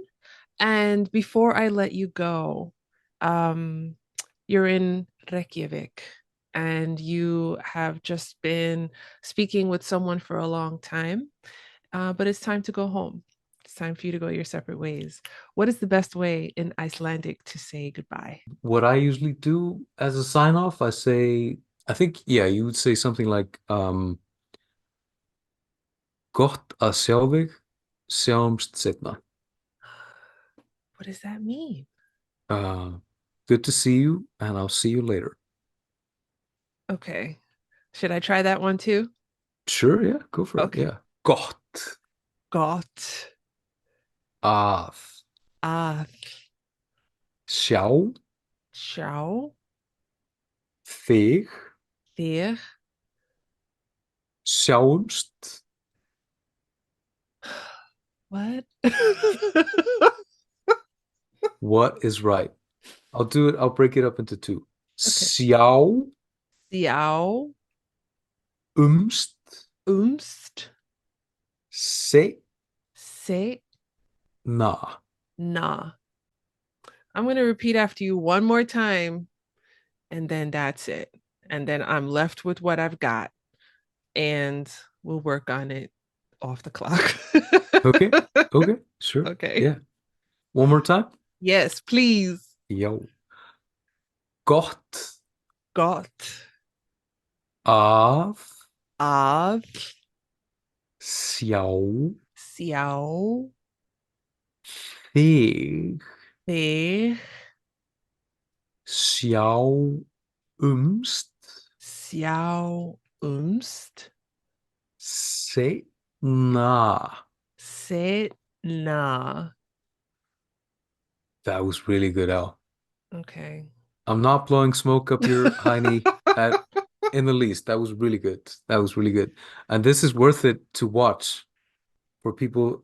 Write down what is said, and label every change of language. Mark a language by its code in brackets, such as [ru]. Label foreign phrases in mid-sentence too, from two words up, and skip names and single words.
[en] And before I let you go, um, you're in Reykjavik and you have just been speaking with someone for a long time, but it's time to go home. It's time for you to go your separate ways. What is the best way in Icelandic to say goodbye? What I usually do as a sign off, I think, yeah, you would say something like, [is] gott að sjá þig, sjáumst seinna. [en] What does that mean? Uh, Good to see you, and I'll see you later. Okay. Should I try that one too? Sure, yeah, go for it. Okay. Yeah. [is] Gott Gott að að sjá sjá þig, þig. sjáumst. [en] What? What is right? I'll do it. I'll break it up into two. Okay. [is] Sjáumst Sjá umst seinna. se na. [en] I'm going to repeat after you one more time, and then that's it. And then I'm left with what I've got, and we'll work on it off the clock. Okay. Okay. Sure. Okay. Yeah. One more time. Yes, please. [is] Yo. Gott Gott að að sjá sjá þig, þig. sjáumst Sjá umst seinna. na. [en] That was really good, Al. Okay. I'm not blowing smoke up your hiney at in the least. That was really good. That was really good. And this is worth it to watch for people.